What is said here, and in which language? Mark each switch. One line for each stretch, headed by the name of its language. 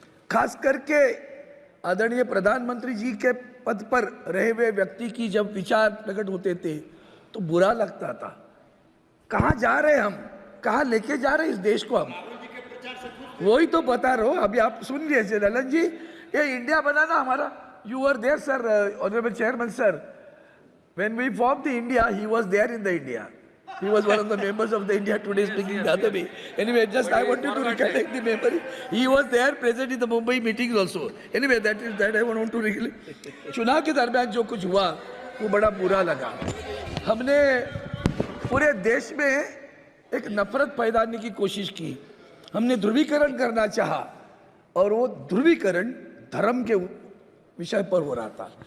Hindi: खास करके आदरणीय प्रधानमंत्री जी के पद पर रहे हुए व्यक्ति की जब विचार प्रकट होते थे तो बुरा लगता था। कहाँ जा रहे हम, कहाँ लेके जा रहे इस देश को हम, वही तो बता रहा हूँ। अभी आप सुन लीजिए ललन जी, ये इंडिया बनाना हमारा,
English: You were there sir, honourable chairman sir, when we formed the India, he was there in the India. He was one of the members of the India Today speaking the other way. Anyway, just I wanted to recollect the memory. He was there present in the Mumbai meetings also. Anyway, that I want to recollect.
Hindi: चुनाव के दरमियान जो कुछ हुआ वो बड़ा बुरा लगा। हमने पूरे देश में एक नफरत पैदाने की कोशिश की, हमने ध्रुवीकरण करना चाहा, और वो ध्रुवीकरण धर्म के विषय पर हो रहा था।